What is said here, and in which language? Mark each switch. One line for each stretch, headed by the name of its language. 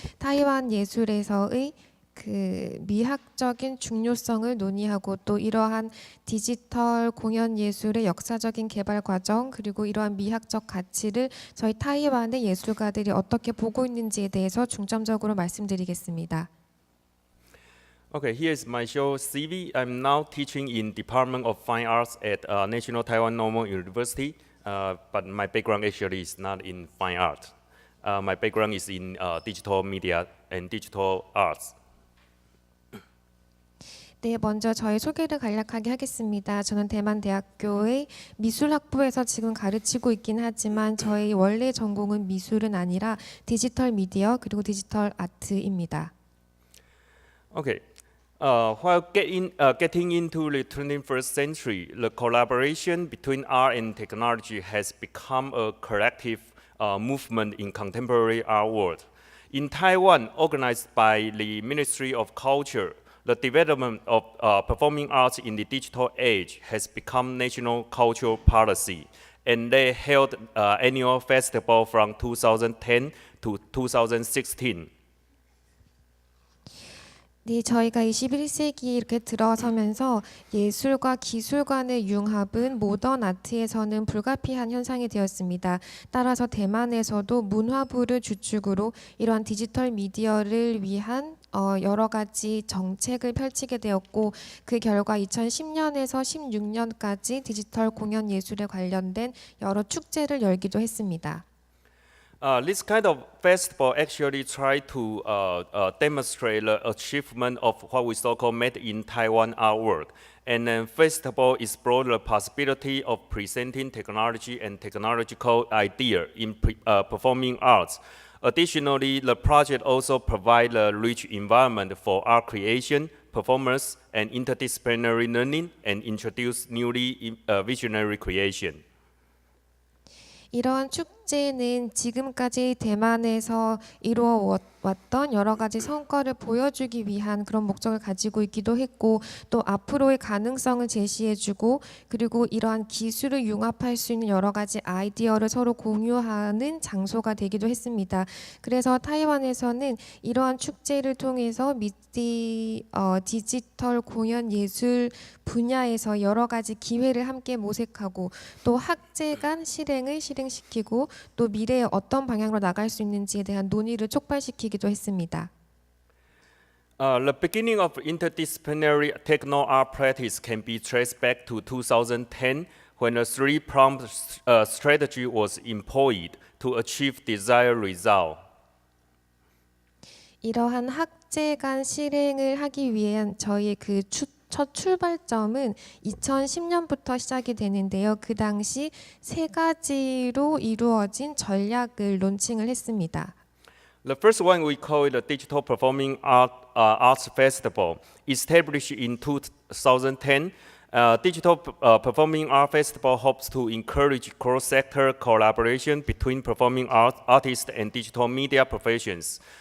Korean: 타이완 예술에서의 그 미학적인 중요성을 논의하고 또 이러한 디지털 공연 예술의 역사적인 개발 과정 그리고 이러한 미학적 가치를 저희 타이완의 예술가들이 어떻게 보고 있는지에 대해서 중점적으로 말씀드리겠습니다.
English: Okay, here's my show CV. I'm now teaching in Department of Fine Arts at National Taiwan Normal University, but my background actually is not in fine art. My background is in digital media and digital arts.
Korean: 네, 먼저 저의 소개를 간략하게 하겠습니다. 저는 대만대학교의 미술학부에서 지금 가르치고 있긴 하지만 저의 원래 전공은 미술은 아니라 디지털 미디어 그리고 디지털 아트입니다.
English: Okay. While getting into the 21st century, the collaboration between art and technology has become a collective movement in contemporary art world. In Taiwan, organized by the Ministry of Culture, the development of performing arts in the digital age has become national cultural policy, and they held annual festival from 2010 to 2016.
Korean: 네, 저희가 21세기 이렇게 들어서면서 예술과 기술 간의 융합은 모던 아트에서는 불가피한 현상이 되었습니다. 따라서 대만에서도 문화부를 주축으로 이러한 디지털 미디어를 위한 여러 가지 정책을 펼치게 되었고 그 결과 2010년에서 16년까지 디지털 공연 예술에 관련된 여러 축제를 열기도 했습니다.
English: This kind of festival actually try to demonstrate the achievement of what we so-called made in Taiwan artwork. And then festival explore the possibility of presenting technology and technological idea in performing arts. Additionally, the project also provide a rich environment for art creation, performance, and interdisciplinary learning, and introduce newly visionary creation.
Korean: 이러한 축제는 지금까지 대만에서 이루어왔던 여러 가지 성과를 보여주기 위한 그런 목적을 가지고 있기도 했고 또 앞으로의 가능성을 제시해주고 그리고 이러한 기술을 융합할 수 있는 여러 가지 아이디어를 서로 공유하는 장소가 되기도 했습니다. 그래서 타이완에서는 이러한 축제를 통해서 디지털 공연 예술 분야에서 여러 가지 기회를 함께 모색하고 또 학제 간 실행을 실행시키고 또 미래에 어떤 방향으로 나갈 수 있는지에 대한 논의를 촉발시키기도 했습니다.
English: The beginning of interdisciplinary techno art practice can be traced back to 2010 when a three-pronged strategy was employed to achieve desired result.
Korean: 이러한 학제 간 실행을 하기 위한 저희의 그 첫 출발점은 2010년부터 시작이 되는데요. 그 당시 세 가지로 이루어진 전략을 론칭을 했습니다.
English: The first one we call it the Digital Performing Arts Festival, established in 2010. Digital Performing Art Festival hopes to encourage cross-sector collaboration between performing artists and digital media professions.